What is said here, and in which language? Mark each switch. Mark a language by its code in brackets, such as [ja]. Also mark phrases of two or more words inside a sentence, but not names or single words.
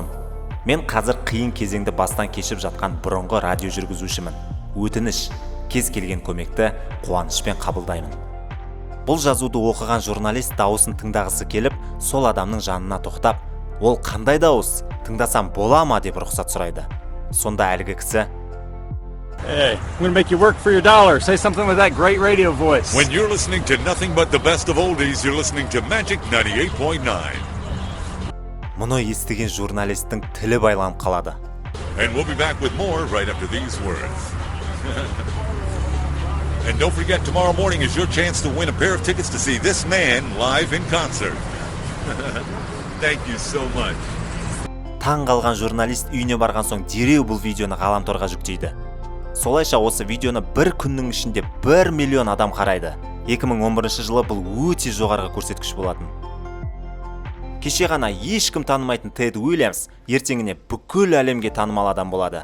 [kk] Мен қазір қиын кезеңді бастан кешіп жатқан бұрынғы радио жүргізушімін. Өтініш, кез келген көмекті қуанышпен қабылдаймын». Бұл жазуды оқыған журналист дауысын тыңдағысы келіп, сол адамның жанына тоқтап, «Ол қандай дауыс? Тыңдасам бола ма?» деп рұқсат сұрайды. Сонда әлгі кісі: [en] "Hey, I'm going to make you work for your dollar. Say something with that great radio voice." When you're listening to nothing but the best of oldies, you're listening to Magic 98.9. [kk] Мұны естіген журналистің тілі байланып қалады. [en] And we'll be back with more right after these words. And don't forget, tomorrow morning is your chance to win a pair of tickets to see this man live in concert. Thank you so much. [kk] Таң қалған журналист үйіне барған соң дереу бұл видеоны ғаламторға жүктейді. Солайша осы видеоны бір күннің ішінде 1 миллион адам қарайды. 2011 жылы бұл өте жоғарғы көрсеткіш болатын. Кеше ғана ешкім танымайтын Тед Уильямс ертеңіне бүкіл әлемге танымал адам болады.